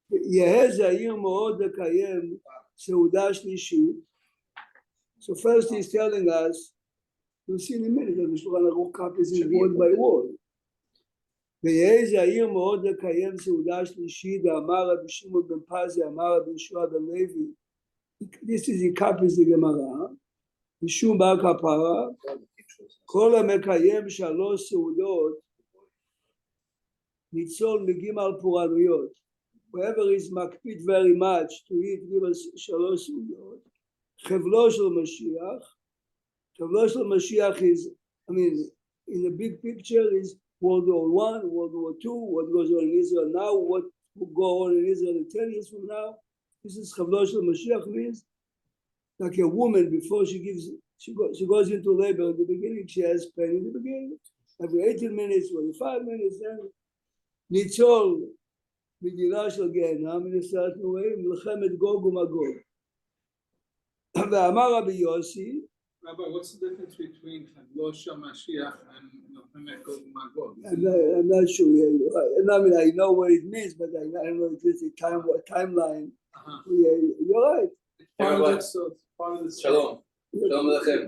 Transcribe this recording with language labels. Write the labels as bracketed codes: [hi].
[he] יהא זהיר מאוד לקיים סעודה שלישית. [en] So first he's telling us, you'll see in a minute that the Shulchan Aruch copies it word by word. [he] ויהא זהיר מאוד לקיים סעודה שלישית, אמר רבי שמעון בן פזי, אמר רבי יהושע בן לוי. [en] This is he copies the Gemara. [he] משום בר כפרה, כל המקיים שלוש סעודות, ניצול מגימל פורענויות. [en] Whoever is מקפיד very much to eat [he] שלוש סעודות, חבלו של משיח. חבלו של משיח [en] is, I mean, in the big picture is World War I, World War II, what goes on in Israel now, what will go on in Israel in 10 years from now. This is Chavlo Shel Mashiach means like a woman before she goes into labor in the beginning, she has pain in the beginning. Every 18 minutes, 25 minutes, then [he] ניצול מגילה של גיהנם מנסרת נוראים, מלחמת גוג ומגוג. ואמר רבי יוסי, [en] Rabbi, what's the difference between Chavlo Shel Mashiach and Melamed Gog Magog? I'm not sure. I mean, I know what it means, but I don't know if it's a timeline. You're right. [he] Shalom. Shalom Alechem.